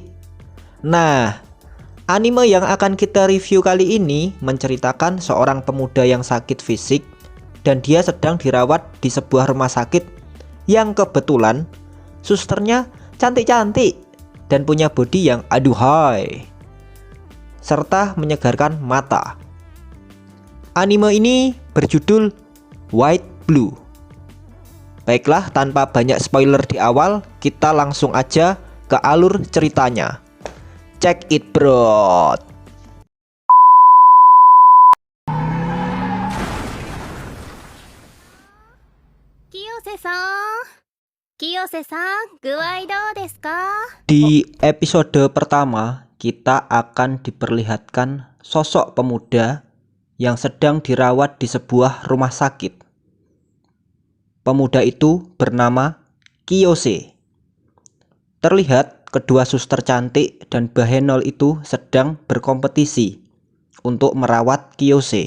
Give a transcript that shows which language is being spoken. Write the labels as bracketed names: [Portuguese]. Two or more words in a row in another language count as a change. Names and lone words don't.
[Indonesian] Nah, anime yang akan kita review kali ini menceritakan seorang pemuda yang sakit fisik dan dia sedang dirawat di sebuah rumah sakit yang kebetulan susternya cantik-cantik dan punya body yang aduhai serta menyegarkan mata. Anime ini berjudul White Blue. Baiklah, tanpa banyak spoiler di awal, kita langsung aja ke alur ceritanya. [English] Check it bro. [Japanese] 清瀬さん、具合どうですか? [Indonesian] Di episode pertama, kita akan diperlihatkan sosok pemuda yang sedang dirawat di sebuah rumah sakit. Pemuda itu bernama Kiyose. Terlihat kedua suster cantik dan bahenol itu sedang berkompetisi untuk merawat Kiyose.